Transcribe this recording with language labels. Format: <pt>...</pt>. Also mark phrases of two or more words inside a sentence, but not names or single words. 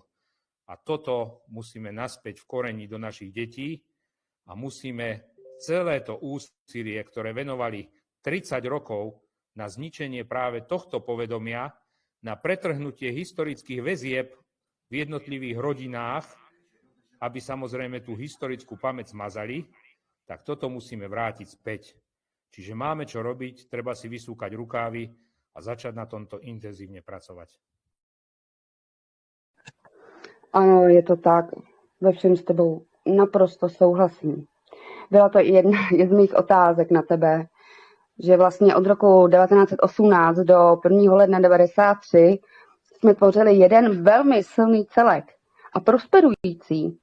<sk>A toto musíme naspäť vkoreniť do našich detí a musíme celé to úsilie, ktoré venovali 30 rokov na zničenie práve tohto povedomia, na pretrhnutie historických väzieb v jednotlivých rodinách, aby samozrejme tú historickú pamäť zmazali, tak toto musíme vrátiť späť. Čiže máme čo robiť, treba si vysúkať rukávy a začať na tomto intenzívne pracovať.</sk> <cs>Ano, je to tak. Ve všem s tebou naprosto souhlasím. Byla to i jedna z mých otázek na tebe, že vlastně od roku 1918 do 1. ledna 1993 jsme tvořili jeden velmi silný celek a prosperující.</cs>